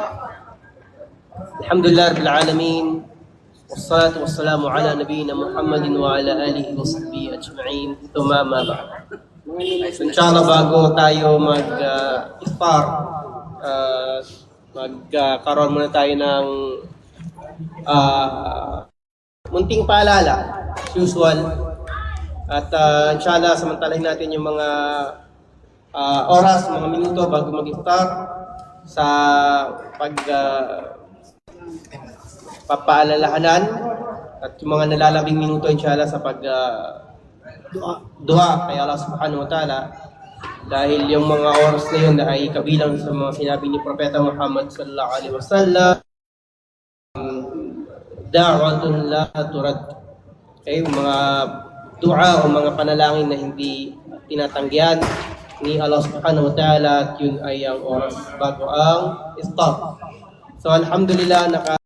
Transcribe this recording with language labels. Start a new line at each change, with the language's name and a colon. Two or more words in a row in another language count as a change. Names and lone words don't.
Arabic: الحمد لله رب العالمين والصلاة والسلام على نبينا محمد وعلى آله وصحبه أجمعين.
Filipino: Tumama ba. So, inshallah bago tayo mag-iftar, magkaroon muna tayo ng munting paalala,
English: as usual.
Filipino: At inshallah samantalahin natin yung mga oras, mga minuto bago mag-iftar sa papaalalahanan at yung mga nalalabing minuto inshallah sa dua kay Allah
Arabic: سبحانه وتعالى,
Filipino: dahil yung mga oras na yun ay kabilang sa mga sinabi ni Propeta Muhammad
Arabic: صلى الله عليه وسلم, دعوة لا ترد,
Filipino: okay, mga dua o mga panalangin na hindi tinatanggihan ni Allah
Arabic: سبحانه وتعالى,
Filipino: at yun ay ang oras bago ang iftar. So alhamdulillah,